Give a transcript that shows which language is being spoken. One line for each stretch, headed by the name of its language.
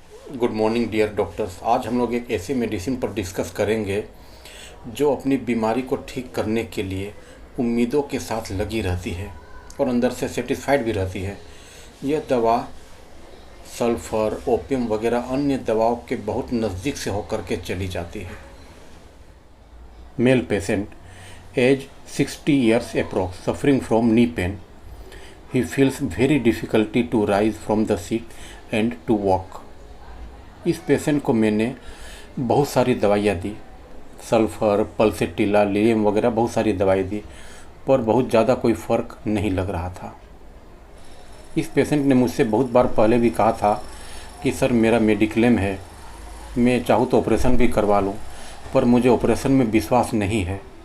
Hindi: Good morning dear doctors. आज हम लोग एक ऐसी मेडिसिन पर डिस्कस करेंगे जो अपनी बीमारी को ठीक करने के लिए उम्मीदों के साथ लगी रहती है और अंदर से सेटिस्फाइड भी रहती है। यह दवा सल्फ़र, ओपियम वगैरह अन्य दवाओं के बहुत नज़दीक से होकर के चली जाती है।
English: Male patient, age 60 years approx, suffering from knee pain. He feels very difficulty to rise from the seat and to walk.
Hindi: इस पेशेंट को मैंने बहुत सारी दवाइयाँ दी, सल्फ़र, पल्सेटिला, लिलियम वगैरह बहुत सारी दवाई दी, पर बहुत ज़्यादा कोई फ़र्क नहीं लग रहा था। इस पेशेंट ने मुझसे बहुत बार पहले भी कहा था कि सर मेरा मेडिक्लेम है, मैं चाहूँ तो ऑपरेशन भी करवा लूँ, पर मुझे ऑपरेशन में विश्वास नहीं है।